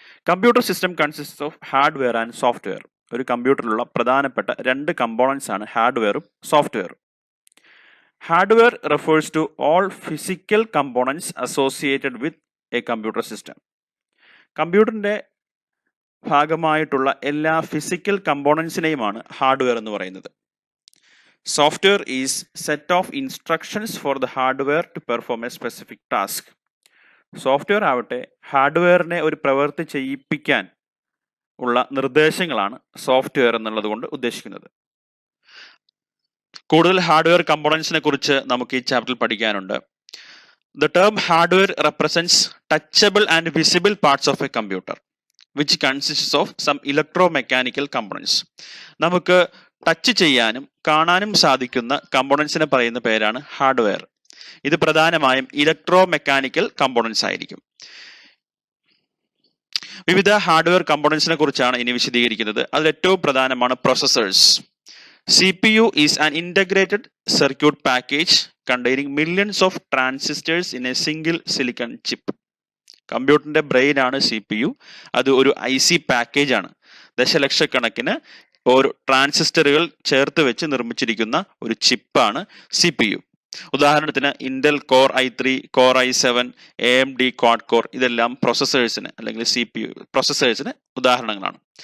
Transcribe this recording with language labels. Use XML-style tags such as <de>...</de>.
<en>Computer system consist of hardware and software.</en> <ml>ഒരു കമ്പ്യൂട്ടറിലുള്ള പ്രധാനപ്പെട്ട രണ്ട് കമ്പോണൻസ് ആണ് ഹാർഡ്വെയറും സോഫ്റ്റ്വെയറും.</ml> <en>Hardware refers to all physical components associated with a computer system.</en> <ml>കമ്പ്യൂട്ടറിന്റെ ഭാഗമായിട്ടുള്ള എല്ലാ ഫിസിക്കൽ കമ്പോണൻസിനെയുമാണ് ഹാർഡ്വെയർ എന്ന് പറയുന്നത്.</ml> <en>Software is set of instructions for the hardware to perform a specific task.</en> <ml>Software ആവട്ടെ ഹാർഡ്വെയറിനെ ഒരു പ്രവൃത്തി ചെയ്യിപ്പിക്കാൻ ഉള്ള നിർദ്ദേശങ്ങളാണ് സോഫ്റ്റ്വെയർ എന്നുള്ളത് കൊണ്ട് ഉദ്ദേശിക്കുന്നത്. കൂടുതൽ ഹാർഡ്വെയർ കമ്പോണൻസിനെ കുറിച്ച് നമുക്ക് ഈ ചാപ്റ്ററിൽ പഠിക്കാനുണ്ട്.</ml> <en>The term hardware represents touchable and visible parts of a computer which consists of some electro mechanical components.</en> <ml>നമുക്ക് ടച്ച് ചെയ്യാനും കാണാനും സാധിക്കുന്ന കമ്പോണൻസിനെ പറയുന്ന പേരാണ് ഹാർഡ്വെയർ. ഇത് പ്രധാനമായും ഇലക്ട്രോ മെക്കാനിക്കൽ കമ്പോണൻസ് ആയിരിക്കും. വിവിധ ഹാർഡ്വെയർ കമ്പോണൻസിനെ കുറിച്ചാണ് ഇനി വിശദീകരിക്കുന്നത്. അതിൽ ഏറ്റവും പ്രധാനമാണ് processors.</ml> <en>CPU is an integrated circuit package containing millions of transistors in a single silicon chip.</en> <ml>കമ്പ്യൂട്ടറിന്റെ ബ്രെയിൻ ആണ് CPU. അത് ഒരു IC പാക്കേജ് ആണ്. ദശലക്ഷക്കണക്കിന് ഒരു ട്രാൻസിസ്റ്ററുകൾ ചേർത്ത് വെച്ച് നിർമ്മിച്ചിരിക്കുന്ന ഒരു ചിപ്പാണ് CPU. ഉദാഹരണത്തിന് Intel core i3, core i7, AMD quad core, ഇതെല്ലാം പ്രോസസ്സേഴ്സിന് അല്ലെങ്കിൽ CPU പ്രോസസ്സേഴ്സിന് ഉദാഹരണങ്ങളാണ്.</ml>